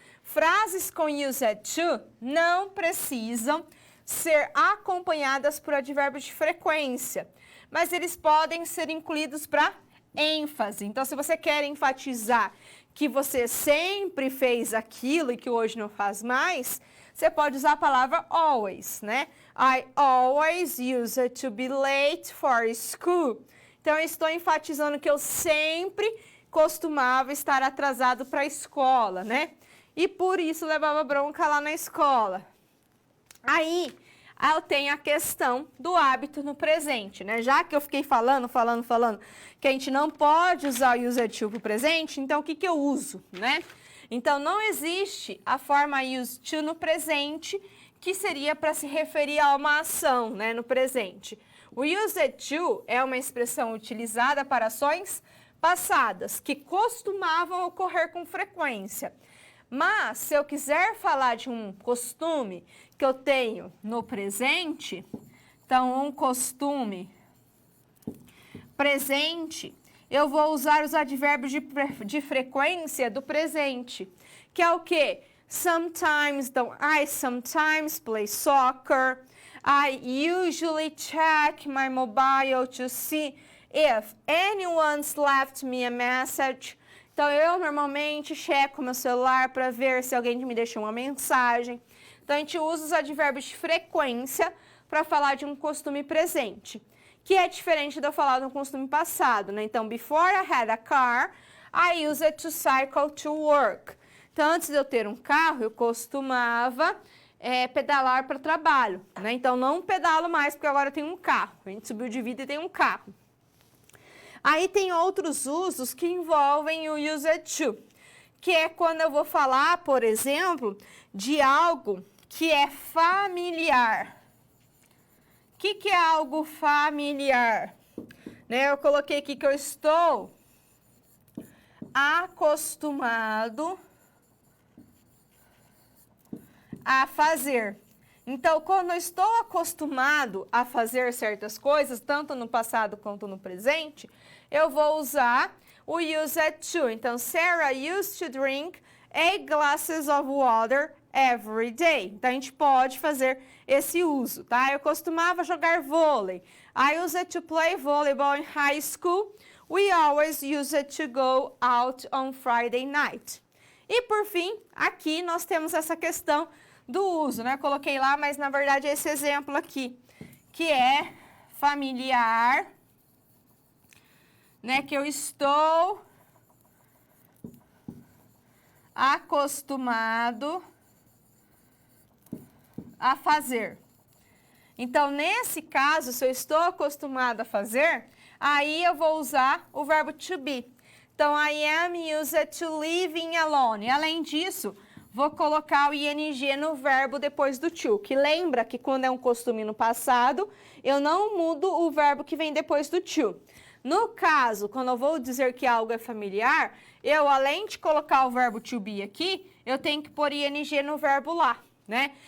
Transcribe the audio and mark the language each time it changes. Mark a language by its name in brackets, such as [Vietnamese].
[Portuguese] Frases com used to não precisam ser acompanhadas por advérbios de frequência, mas eles podem ser incluídos para ênfase. Então, se você quer enfatizar que você sempre fez aquilo e que hoje não faz mais, você pode usar a palavra always, né? [English] I always used to be late for school. [Portuguese] Então, eu estou enfatizando que eu sempre costumava estar atrasado para a escola, né? E por isso levava bronca lá na escola. Aí, eu tenho a questão do hábito no presente, né? Já que eu fiquei falando, que a gente não pode usar o use to para o presente, então o que que eu uso, né? Então, não existe a forma use to no presente, que seria para se referir a uma ação, né, no presente. O use to é uma expressão utilizada para ações passadas, que costumavam ocorrer com frequência. Mas, se eu quiser falar de um costume que eu tenho no presente, então, um costume presente, eu vou usar os advérbios de frequência do presente, que é o quê? [English] Sometimes, então, I sometimes play soccer. I usually check my mobile to see if anyone's left me a message. [Portuguese] Então, eu normalmente checo meu celular para ver se alguém me deixou uma mensagem. Então, a gente usa os advérbios de frequência para falar de um costume presente, que é diferente de eu falar de um costume passado, né? [English] Então, before I had a car, I used it to cycle to work. [Portuguese] Então, antes de eu ter um carro, eu costumava pedalar para o trabalho, né? Então, não pedalo mais, porque agora eu tenho um carro. A gente subiu de vida e tem um carro. Aí tem outros usos que envolvem o use to, que é quando eu vou falar, por exemplo, de algo que é familiar. O que é algo familiar? Né, eu coloquei aqui que eu estou acostumado a fazer. Então, quando eu estou acostumado a fazer certas coisas, tanto no passado quanto no presente, eu vou usar o use to. [English] Então, Sarah used to drink 8 glasses of water every day. [Portuguese] Então, a gente pode fazer esse uso, tá? Eu costumava jogar vôlei. [English] I used to play volleyball in high school. We always used to go out on Friday night. [Portuguese] E, por fim, aqui nós temos essa questão do uso, né? Eu coloquei lá, mas na verdade é esse exemplo aqui, que é familiar, né? Que eu estou acostumado a fazer. Então, nesse caso, se eu estou acostumado a fazer, aí eu vou usar o verbo to be. [English] Então, I am used to living alone. [Portuguese] Além disso, vou colocar o ing no verbo depois do to, que lembra que quando é um costume no passado, eu não mudo o verbo que vem depois do to. No caso, quando eu vou dizer que algo é familiar, eu, além de colocar o verbo to be aqui, eu tenho que pôr ing no verbo lá, né?